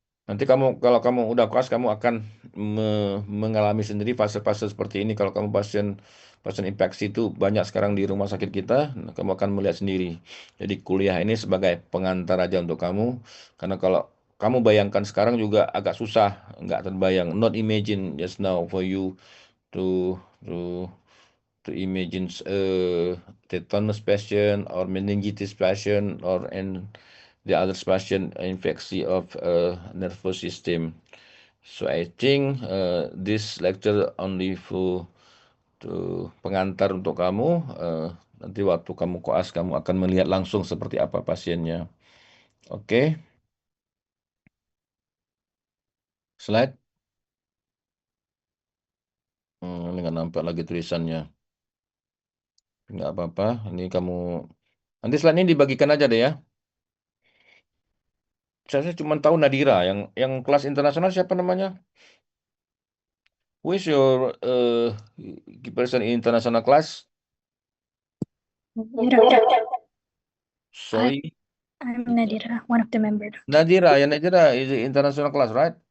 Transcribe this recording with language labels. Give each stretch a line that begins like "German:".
Indonesian: Nanti kalau kamu udah puas, kamu akan mengalami sendiri fase-fase seperti ini. Kalau kamu pasien pasien infeksi itu banyak sekarang di rumah sakit kita, nah, kamu akan melihat sendiri. Jadi kuliah ini sebagai pengantar aja untuk kamu. Karena kalau kamu bayangkan sekarang juga agak susah, nggak terbayang.
English: Not imagine just now for you to to to imagine tetanus patient or meningitis patient or the other patient infection of nervous system. So I think this lecture only for
Indonesian: pengantar untuk kamu. Nanti waktu kamu koas kamu akan melihat langsung seperti apa pasiennya. Oke, slide. Ini nggak nampak lagi tulisannya. Nggak apa-apa. Ini kamu nanti slide ini dibagikan aja deh ya. Saya cuma tahu Nadira yang kelas internasional siapa namanya?
English: Who is your person in international class? Sorry, I'm Nadira, one of the members. Nadira. Yeah, Nadira is the international class, right?